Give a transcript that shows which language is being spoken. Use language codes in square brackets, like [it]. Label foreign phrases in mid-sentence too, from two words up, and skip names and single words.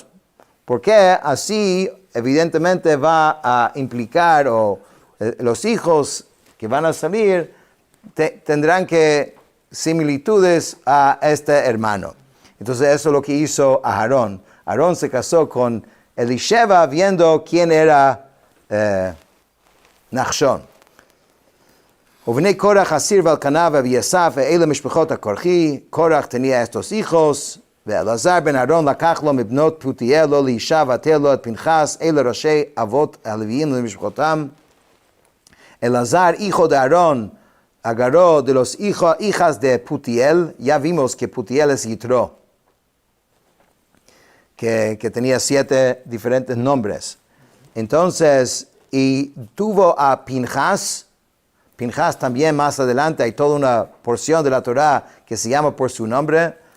[es] Porque así, evidentemente, va a implicar, los hijos que van a salir tendrán que similitudes a este hermano. Entonces, eso es lo que hizo Aarón. Aarón se casó con Elisheva viendo quién era Nachshon. [he] ובני קרח אסיר ואלקנה ואביאסף אלה משפחת הקרחי. [es] Korach tenía estos hijos. [he] Elazar ben Aarón לקח לו מבנות פותיאל לו לאישה ותל לו את פנחס. אלה ראשי אבות הלוויים למשפחותם. [es] Elazar, hijo de Aarón, agarró de los hijas de Putiel. Ya vimos que Putiel es Yitro, que tenía 7 diferentes nombres. Entonces, y tuvo a Pinchas. Pinchas también más adelante hay toda una porción de la Torah que se llama por su nombre.